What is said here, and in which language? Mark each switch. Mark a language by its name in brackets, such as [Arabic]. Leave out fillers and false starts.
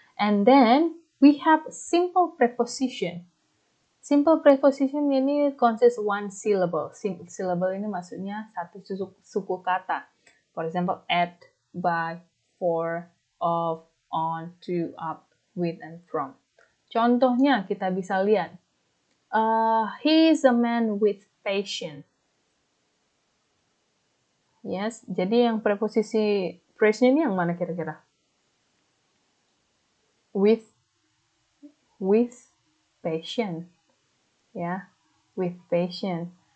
[English] And then we have simple preposition. [Indonesian] Simple preposition ini [English] consists one syllable. [Indonesian] Syllable ini maksudnya satu suku kata. [English] For example, at, by, for, of, on, to, up, with, and from. [Indonesian] Contohnya kita bisa lihat. [English] He is a man with patience. [Indonesian] Yes, jadi yang preposisi phrase-nya ini yang mana kira-kira? [English] With patience. Yeah, with patience.